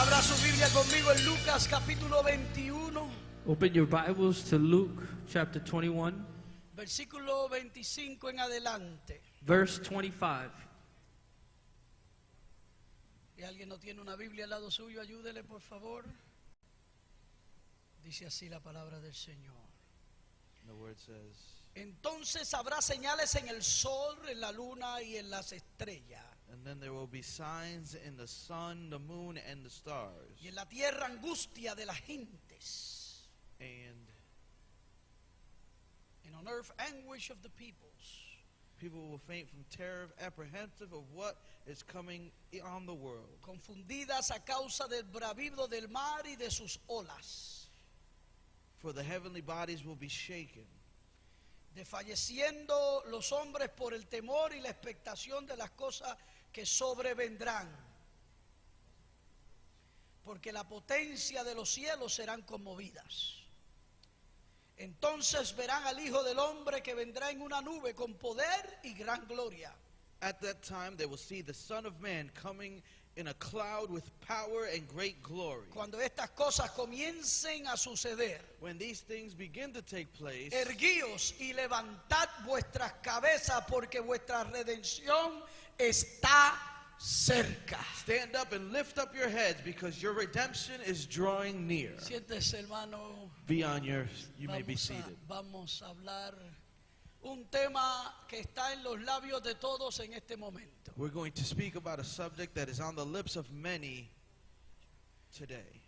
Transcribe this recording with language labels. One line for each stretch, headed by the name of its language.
Spanish: Abra su Biblia conmigo en Lucas capítulo 21.
English: Open your Bibles to Luke chapter 21,
Spanish: Versículo 25 en adelante.
English: verse 25.
Spanish: Si alguien no tiene una Biblia al lado suyo, ayúdele por favor. Dice así la palabra del Señor.
English: The word says,
Spanish: Entonces habrá señales en el sol, en la luna y en las estrellas.
English: and then there will be signs in the sun, the moon, and the stars.
Spanish: Y en la tierra angustia de las gentes.
English: And And on earth anguish of the peoples. people will faint from terror, apprehensive of what is coming on the world.
Spanish: Confundidas a causa del bravido del mar y de sus olas.
English: For the heavenly bodies will be shaken,
Spanish: Desfalleciendo los hombres por el temor y la expectación de las cosas que sobrevendrán. Porque la potencia de los cielos serán conmovidas. Entonces verán al Hijo del Hombre que vendrá en una nube con poder y gran gloria.
English: At that time they will see the Son of Man coming in a cloud with power and great glory.
Spanish: Cuando estas cosas comiencen a suceder,
English: When these things begin to take place,
Spanish: erguíos y levantad vuestras cabezas porque vuestra redención está cerca.
English: stand up and lift up your heads, because your redemption is drawing near.
Spanish: Siéntese, hermano.
English: Be on your, you may be seated.
Spanish: Vamos a hablar un tema que está en los labios de todos en este momento.
English: We're going to speak about a subject that is on the lips of many today.